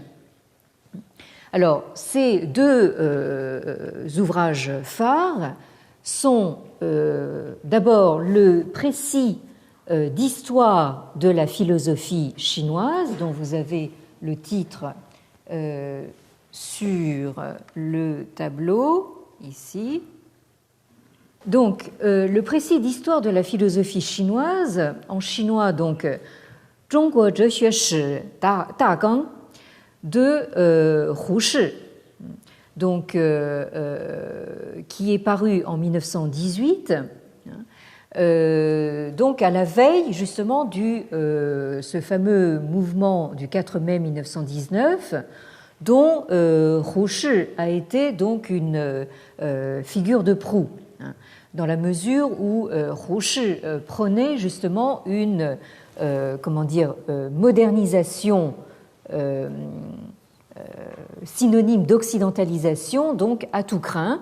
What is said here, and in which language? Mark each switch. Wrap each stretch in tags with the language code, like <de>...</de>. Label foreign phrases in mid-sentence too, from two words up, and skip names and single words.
<fr>Alors, ces deux ouvrages phares sont d'abord le précis d'histoire de la philosophie chinoise, dont vous avez le titre sur le tableau, ici. Donc, le précis d'histoire de la philosophie chinoise, en chinois, donc, 中国哲学史大纲 de Hu Shi, donc, qui est paru en 1918, donc à la veille justement de ce fameux mouvement du 4 mai 1919, dont Hu Shi a été donc une figure de proue, dans la mesure où Hu Shi prônait justement une modernisation synonyme d'occidentalisation, donc à tout crin.</fr>